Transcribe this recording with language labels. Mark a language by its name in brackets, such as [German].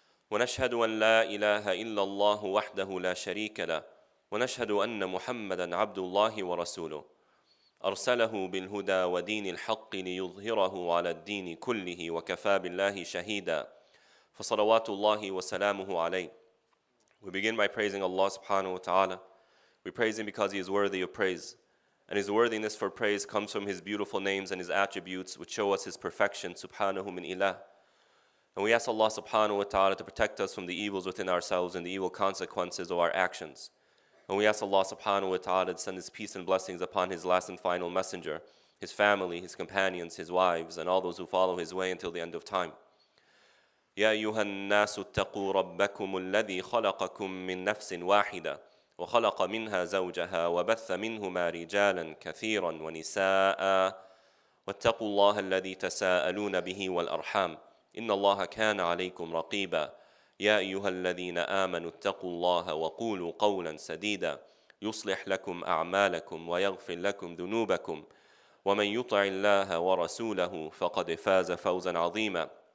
[Arabic] ونشهد أن لا إله إلا الله وحده لا شريك له ونشهد أن محمدًا عبد الله ورسوله أرسله بالهدى ودين الحق ليظهره على الدين كله وكفى بالله شهيدا فصلوات الله وسلامه عليه. [English] We begin by praising Allah subhanahu wa ta'ala. We praise Him because He is worthy of praise. And His worthiness for praise comes from His beautiful names and His attributes which show us His perfection, subhanahu min ilah. And we ask Allah subhanahu wa ta'ala to protect us from the evils within ourselves and the evil consequences of our actions. And we ask Allah subhanahu wa ta'ala to send His peace and blessings upon His last and final messenger, His family, His companions, His wives, and all those who follow His way until the end of time. [Arabic] يا أيها الناس اتقوا ربكم الذي خلقكم من نفس واحدة وخلق منها زوجها وبث منهما رجالا كثيرا ونساء واتقوا الله الذي تساءلون به والأرحام إن الله كان عليكم رقيبا يا أيها الذين آمنوا اتقوا الله وقولوا قولا سديدا يصلح لكم أعمالكم ويغفر لكم ذنوبكم ومن يطع الله ورسوله فقد فاز فوزا عظيما.